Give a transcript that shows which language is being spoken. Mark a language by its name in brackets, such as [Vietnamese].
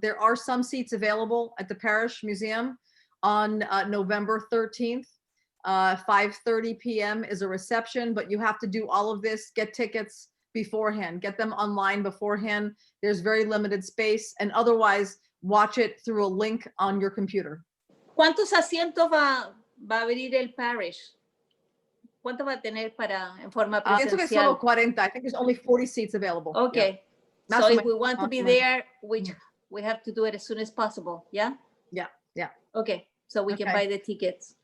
[English] There are some seats available at the Parish Museum on November 13th. 5:30 p.m. is a reception, but you have to do all of this, get tickets beforehand, get them online beforehand. There's very limited space, and otherwise watch it through a link on your computer. [Spanish] ¿Cuántos asientos va a abrir el parish? ¿Cuánto va a tener para en forma Pienso que presencial? solo 40. [English] I think there's only 40 seats available. Okay. Yeah. So if we want to be there, which we have to do it as soon as possible. Yeah? Yeah. Okay. So we can buy the tickets.